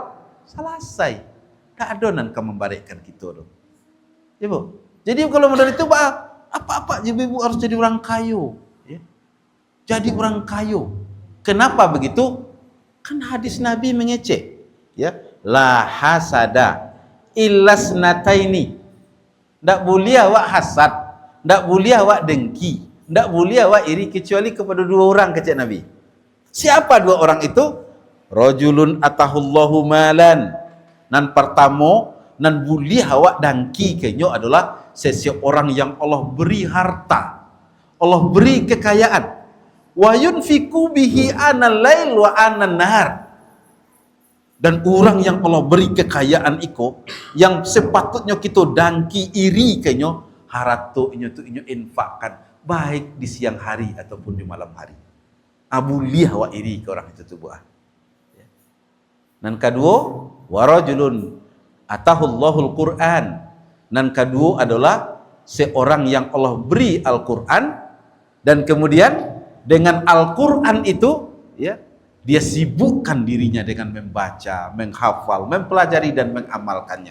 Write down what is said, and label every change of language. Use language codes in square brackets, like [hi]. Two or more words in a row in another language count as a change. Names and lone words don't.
[id] Selesai. Tak adonan kamu membalikkan kita. Ibu. Jadi kalau model itu apa-apa ibu harus jadi orang kayu. Jadi orang kayu. Kenapa begitu? Kan hadis Nabi mengecek. [ar] La hasada illas nataini. [min] Ndak boleh awak hasad, ndak boleh awak dengki, ndak boleh awak iri [id] kecuali kepada dua orang, kata Nabi. Siapa dua orang itu? [ar] Rajulun atahullahu malan. [min] Nan pertama, nan boleh awak dengki kenyo [id] adalah seseorang yang Allah beri harta, Allah beri kekayaan. [ar] Wa yunfiqu bihi anal lail wa anan nahar. [id] Dan orang yang Allah beri kekayaan itu, yang sepatutnya kita dangki iri kenyo, [min] haratu inyo tu inyo infakkan [id] baik di siang hari ataupun di malam hari. Abu liah wa iri ke orang itu tu buah. Dan kedua, [ar] warajulun atahullahul Quran. [id] Dan kedua adalah seorang yang Allah beri Al-Quran, dan kemudian dengan Al-Quran itu, ya, dia sibukkan dirinya dengan membaca, menghafal, mempelajari dan mengamalkannya.